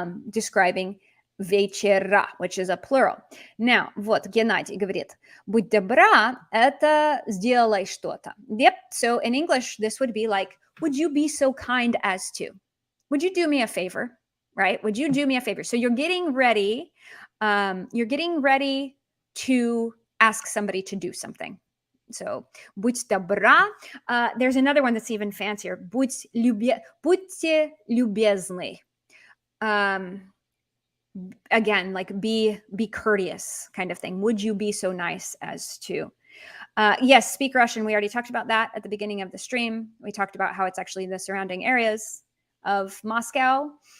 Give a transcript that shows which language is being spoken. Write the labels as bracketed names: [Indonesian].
[English] describing вечера, which is a plural. [Russian] Now, вот Геннадий говорит, будь добра, это сделай что-то. [English] Yep, so in English, this would be like, would you be so kind as to? Would you do me a favor? Right? Would you do me a favor? So you're getting ready. You're getting ready to ask somebody to do something. [Russian] So, будь добра. [English] There's another one that's even fancier. [Russian] Будьте любезны. [English] Again, like be courteous kind of thing. Would you be so nice as to? Yes, speak Russian. We already talked about that at the beginning of the stream. We talked about how it's actually the surrounding areas of Moscow.